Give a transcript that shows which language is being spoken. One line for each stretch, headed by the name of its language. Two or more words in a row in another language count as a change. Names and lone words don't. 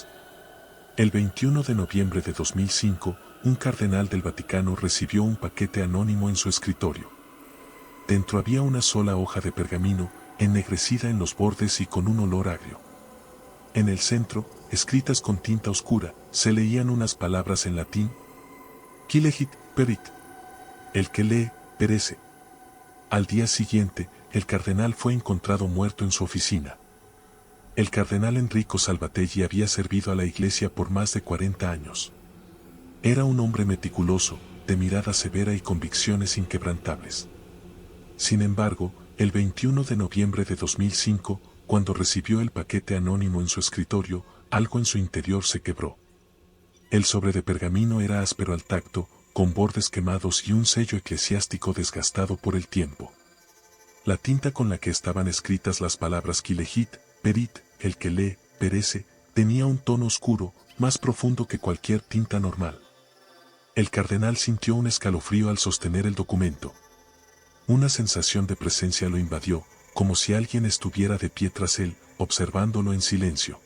Spanish: El 21 de noviembre de 2005, un cardenal del Vaticano recibió un paquete anónimo en su escritorio. Dentro había una sola hoja de pergamino, ennegrecida en los bordes y con un olor agrio. En el centro, escritas con tinta oscura, se leían unas palabras en latín.
Latin: Qui legit, perit.
Spanish: El que lee, perece. Al día siguiente, el cardenal fue encontrado muerto en su oficina. El cardenal Enrico Salvatelli había servido a la iglesia por más de 40 años. Era un hombre meticuloso, de mirada severa y convicciones inquebrantables. Sin embargo, el 21 de noviembre de 2005, cuando recibió el paquete anónimo en su escritorio, algo en su interior se quebró. El sobre de pergamino era áspero al tacto, con bordes quemados y un sello eclesiástico desgastado por el tiempo. La tinta con la que estaban escritas las palabras
Latin: qui legit, perit,
Spanish: el que lee, perece, tenía un tono oscuro, más profundo que cualquier tinta normal. El cardenal sintió un escalofrío al sostener el documento. Una sensación de presencia lo invadió, como si alguien estuviera de pie tras él, observándolo en silencio.